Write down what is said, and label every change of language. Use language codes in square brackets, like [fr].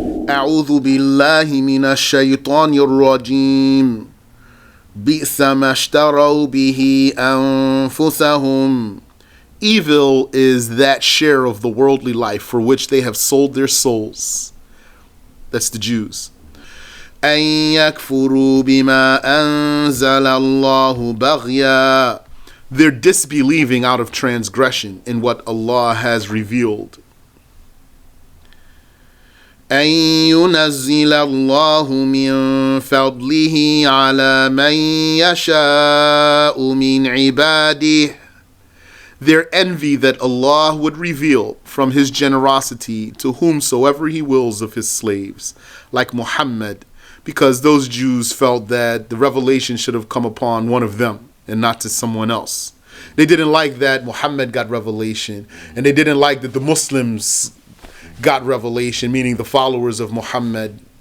[ar] أعوذ بالله من الشيطان الرجيم بئس ما اشتروا به أنفسهم. [en] Evil is that share of the worldly life for which they have sold their souls. That's the Jews. [ar] أن يكفروا بما أنزل الله بغيا. [en] They're disbelieving out of transgression in what Allah has revealed. [ar] أن ينزل الله من فضله على من يشاء من عباده. [en] Their envy that Allah would reveal from His generosity to whomsoever He wills of His slaves, like Muhammad, because those Jews felt that the revelation should have come upon one of them and not to someone else. They didn't like that Muhammad got revelation, and they didn't like that the Muslims got revelation, meaning the followers of Muhammad.